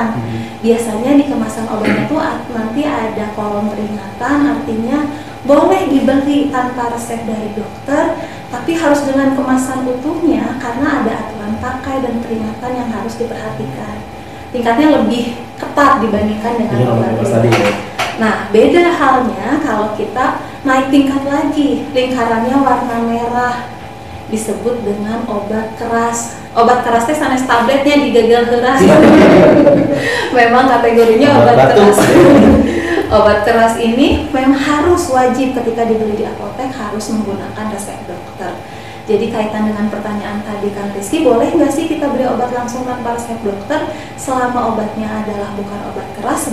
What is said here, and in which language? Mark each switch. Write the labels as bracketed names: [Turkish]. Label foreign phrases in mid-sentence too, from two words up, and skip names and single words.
[Indonesian] Biasanya di kemasan obatnya itu nanti ada kolom peringatan, artinya boleh dibeli tanpa resep dari dokter, tapi harus dengan kemasan utuhnya karena ada aturan pakai dan peringatan yang harus diperhatikan. Tingkatnya lebih ketat dibandingkan dengan obat tadi ya. Nah, beda halnya kalau kita naik tingkat lagi, lingkarannya warna merah, disebut dengan obat keras. [Sundanese] Obat keras teh sanes tabletnya digagal heura. [Indonesian] Memang kategorinya obat keras. Obat keras ini memang harus wajib ketika dibeli di apotek harus menggunakan resep dokter. Jadi kaitan dengan pertanyaan tadi Kang Rizky, boleh nggak sih kita beli obat langsung tanpa resep dokter selama obatnya adalah bukan obat keras?